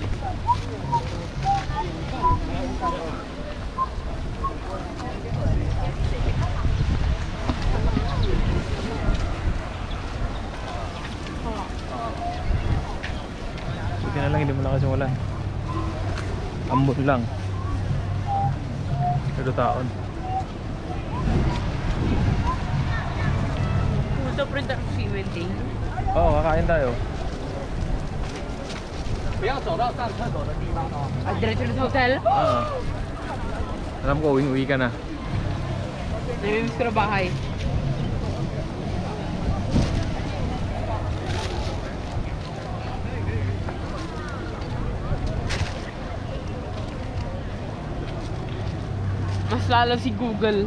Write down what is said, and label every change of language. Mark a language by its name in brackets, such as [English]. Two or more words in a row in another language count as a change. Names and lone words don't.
[Filipino] Buti na lang hindi mo nakasimulan. Ambon lang. Ito taon. Pumunta pa rin tayo sa wedding. Oo, kakain tayo. [Chinese] 不要走到上厕所的地方哦。 [Filipino] Ah, diretso na sa hotel? Ah. Alam ko, uwi ka na. Namimiss ko na bahay. Mas lalo si Google.